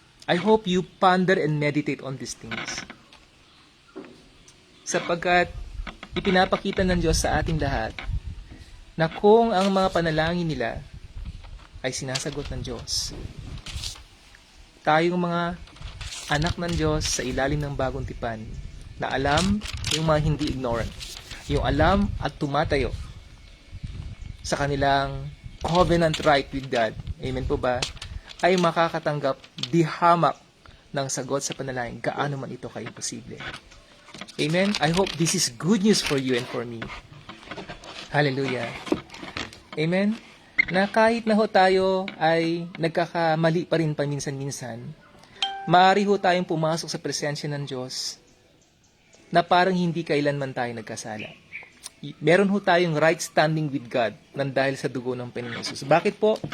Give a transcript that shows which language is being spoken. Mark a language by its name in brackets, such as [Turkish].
[English] I hope you ponder and meditate on these things. [Filipino] Sapagkat ipinapakita ng Diyos sa ating lahat na kung ang mga panalangin nila ay sinasagot ng Diyos, tayong mga anak ng Diyos sa ilalim ng bagong tipan, na alam yung mga hindi ignorant, yung alam at tumatayo sa kanilang [English] covenant right with God, [Filipino] amen po ba, ay makakatanggap di hamak ng sagot sa panalangin, gaano man ito ka-imposible. [English] Amen? I hope this is good news for you and for me. Hallelujah. Amen? [Filipino] Na kahit na ho tayo ay nagkakamali pa rin paminsan-minsan, maaari ho tayong pumasok sa presensya ng Diyos na parang hindi kailanman tayo nagkasala. Meron ho tayong [English] right standing with God [Filipino] nang dahil sa dugo ng Panginoon Jesus. Bakit po?